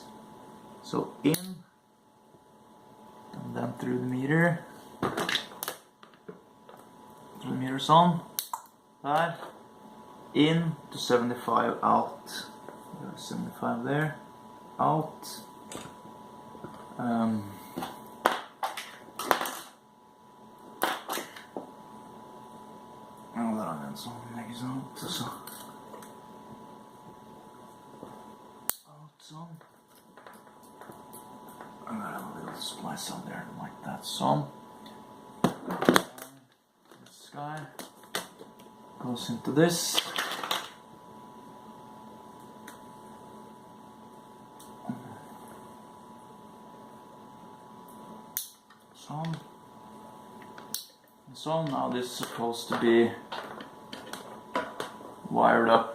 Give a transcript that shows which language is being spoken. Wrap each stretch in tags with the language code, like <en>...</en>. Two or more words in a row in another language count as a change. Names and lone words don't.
<en>So in, and then through the meter. Through the meter's on. There. In to 75 out. 75 there. Out.</en> <no>Ja, der har vi en sånn, ikke sant? Så out sånn.</no> <en>And then a little splice on there like that. Sånn. This guy goes into this. So now this is supposed to be wired up.</en>